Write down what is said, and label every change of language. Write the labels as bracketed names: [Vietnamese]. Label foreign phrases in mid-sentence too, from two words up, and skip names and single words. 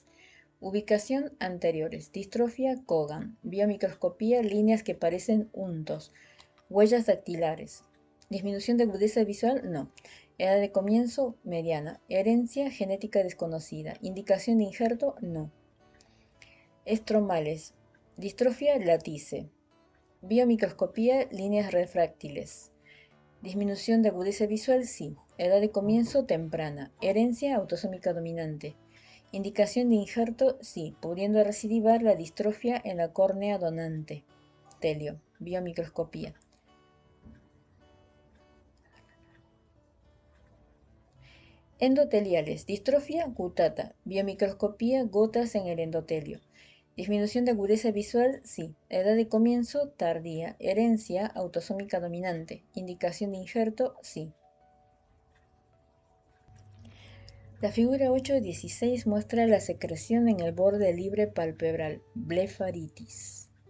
[Spanish] Ubicación: anteriores. Distrofia Cogan. Biomicroscopía: líneas que parecen untos. Huellas dactilares. Disminución de agudeza visual: no. Edad de comienzo: mediana. Herencia: genética desconocida. Indicación de injerto: no. Estromales. Distrofia latice. Biomicroscopía: líneas refractiles. Disminución de agudeza visual: sí. Edad de comienzo: temprana. Herencia: autosómica dominante. Indicación de injerto: sí, pudiendo recidivar la distrofia en la córnea donante. Telio. Biomicroscopía. Endoteliales. Distrofia gutata. Biomicroscopía: gotas en el endotelio. Disminución de agudeza visual: sí. Edad de comienzo: tardía. Herencia: autosómica dominante. Indicación de injerto: sí. La figura 8.16 muestra la secreción en el borde libre palpebral, blefaritis.